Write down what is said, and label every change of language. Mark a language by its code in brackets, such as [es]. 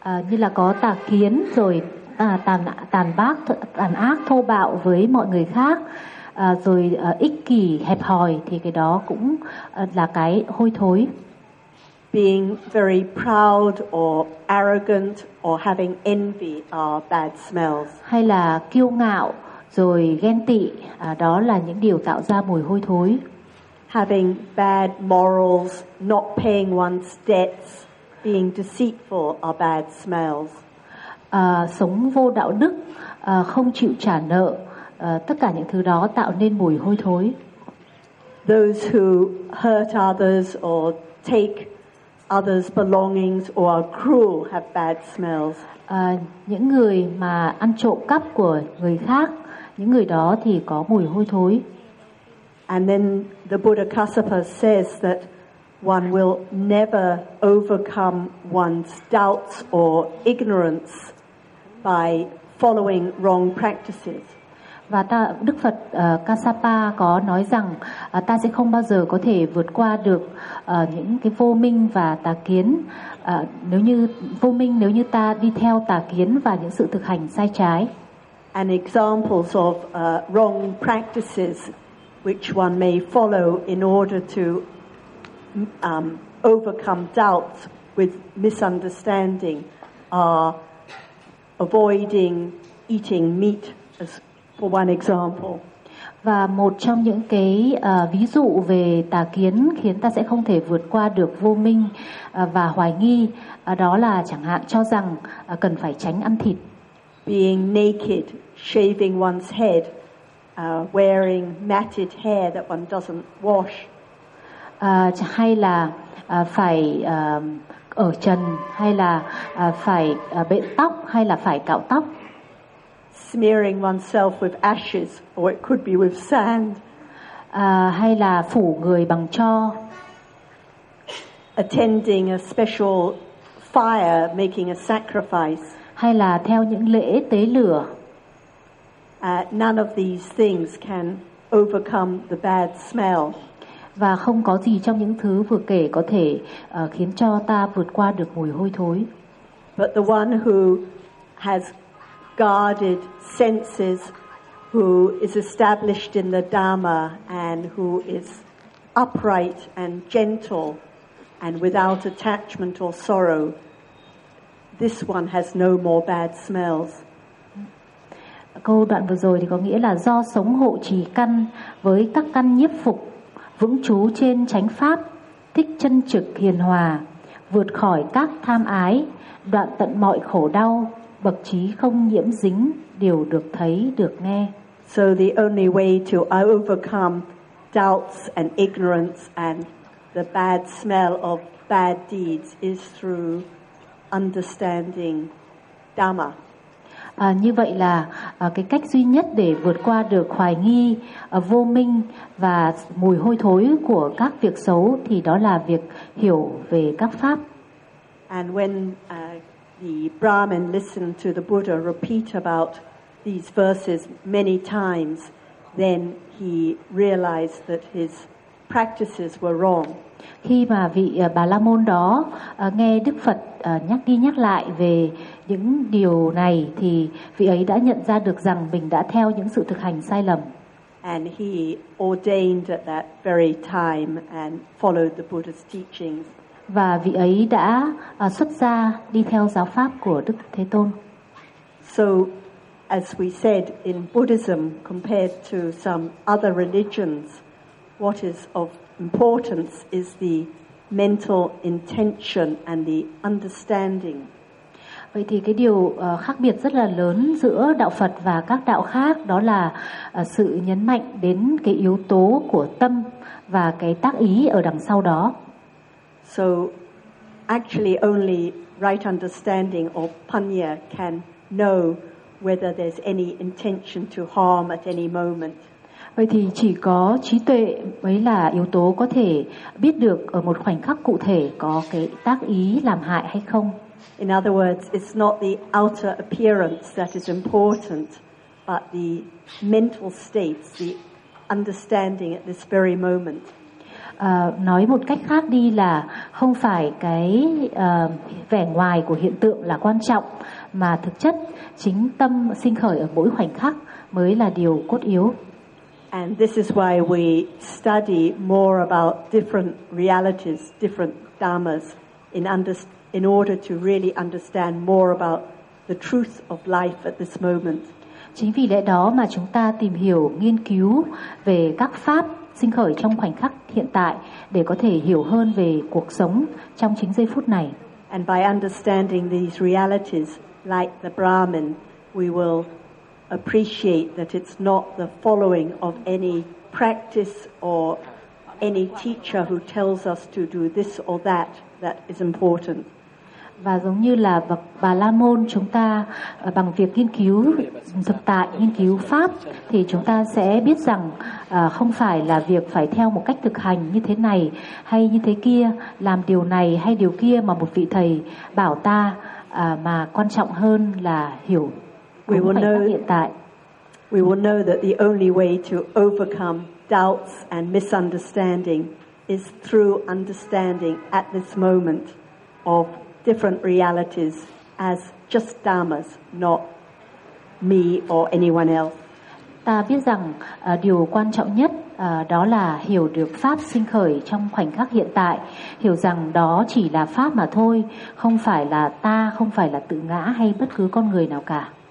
[vi] Như là có tà kiến rồi tàn ác thô bạo với mọi người khác. Rồi ích kỷ hẹp hòi thì cái đó cũng là cái hôi thối. [en] Being very proud or arrogant or having envy are bad smells. [vi] Hay là kiêu ngạo rồi ghen tị, đó là những điều tạo ra mùi hôi thối. [en] Having bad morals, not paying one's debts, being deceitful are bad smells. [vi] Sống vô đạo đức, không chịu trả nợ. Tất cả những thứ đó tạo nên mùi hôi thối. [en] Those who hurt others or take others' belongings or are cruel have bad smells. [vi] Những người mà ăn trộm cắp của người khác, những người đó thì có mùi hôi thối. [en] And then the Buddha Kassapa says that one will never overcome one's doubts or ignorance by following wrong practices. [vi] Và Đức Phật Kassapa có nói rằng ta sẽ không bao giờ có thể vượt qua được những cái vô minh và tà kiến nếu như ta đi theo tà kiến và những sự thực hành sai trái. [en] And examples of wrong practices which one may follow in order to overcome doubts with misunderstanding are avoiding eating meat as for one example. [vi] Và một trong những cái ví dụ về tà kiến khiến ta sẽ không thể vượt qua được vô minh và hoài nghi đó là chẳng hạn cho rằng cần phải tránh ăn thịt. [en] Being naked, shaving one's head, wearing matted hair that one doesn't wash. [vi] Hay là phải ở trần, hay là phải bện tóc, hay là phải cạo tóc. [en] Smearing oneself with ashes, or it could be with sand. [vi] Hay là phủ người bằng tro. [en] Attending a special fire, making a sacrifice. [vi] Hay là theo những lễ tế lửa. [en] None of these things can overcome the bad smell. [vi] Và không có gì trong những thứ vừa kể có thể khiến cho ta vượt qua được mùi hôi thối. [en] But the one who has guarded senses, who is established in the Dharma and who is upright and gentle and without attachment or sorrow, this one has no more bad smells. [vi] Câu đoạn vừa rồi thì có nghĩa là do sống hộ trì căn với các căn nhiếp phục, vững trú trên chánh pháp, thích chân trực hiền hòa, vượt khỏi các tham ái, đoạn tận mọi khổ đau, bậc trí không nhiễm dính, đều được thấy, được nghe. [en] So the only way to overcome doubts and ignorance and the bad smell of bad deeds is through understanding Dhamma. [vi] Như vậy là cái cách duy nhất để vượt qua được hoài nghi, vô minh và mùi hôi thối của các việc xấu thì đó là việc hiểu về các pháp. [en] And when the Brahmin listened to the Buddha repeat about these verses many times, then he realized that his practices were wrong. [vi] Khi mà vị Bà La Môn đó nghe Đức Phật nhắc đi nhắc lại về những điều này thì vị ấy đã nhận ra được rằng mình đã theo những sự thực hành sai lầm. [en] And he ordained at that very time and followed the Buddha's teachings. [vi] Và vị ấy đã xuất gia đi theo giáo pháp của Đức Thế Tôn. [en] So as we said in Buddhism, compared to some other religions, what is of importance is the mental intention and the understanding. [vi] Vậy thì cái điều khác biệt rất là lớn giữa đạo Phật và các đạo khác đó là sự nhấn mạnh đến cái yếu tố của tâm và cái tác ý ở đằng sau đó. [en] So actually only right understanding or punya can know whether there's any intention to harm at any moment. [vi] Vậy thì chỉ có trí tuệ mới là yếu tố có thể biết được ở một khoảnh khắc cụ thể có cái tác ý làm hại hay không. [en] In other words, it's not the outer appearance that is important, but the mental states, the understanding at this very moment. [vi] Nói một cách khác đi là không phải cái vẻ ngoài của hiện tượng là quan trọng, mà thực chất chính tâm sinh khởi ở mỗi khoảnh khắc mới là điều cốt yếu. [en] And this is why we study more about different realities, different dharmas in order to really understand more about the truth of life at this moment. [vi] Chính vì lẽ đó mà chúng ta tìm hiểu, nghiên cứu về các pháp sinh khởi trong khoảnh khắc hiện tại để có thể hiểu hơn về cuộc sống trong chính giây phút này. [en] And by understanding these realities like the Brahmin, we will appreciate that it's not the following of any practice or any teacher who tells us to do this or that that is important. [vi] Và giống như là Bà La Môn, chúng ta bằng việc nghiên cứu thực tại, nghiên cứu pháp thì chúng ta sẽ biết rằng không phải là việc phải theo một cách thực hành như thế này hay như thế kia, làm điều này hay điều kia mà một vị thầy bảo ta, mà quan trọng hơn là hiểu hiện tại. [en] We will know that the only way to overcome doubts and misunderstanding is through understanding at this moment of different realities as just dharmas, not me or anyone else. [vi] Ta biết rằng điều quan trọng nhất đó là hiểu được pháp sinh khởi trong khoảnh khắc hiện tại, hiểu rằng đó chỉ là pháp mà thôi, không phải là ta, không phải là tự ngã hay bất cứ con người nào cả.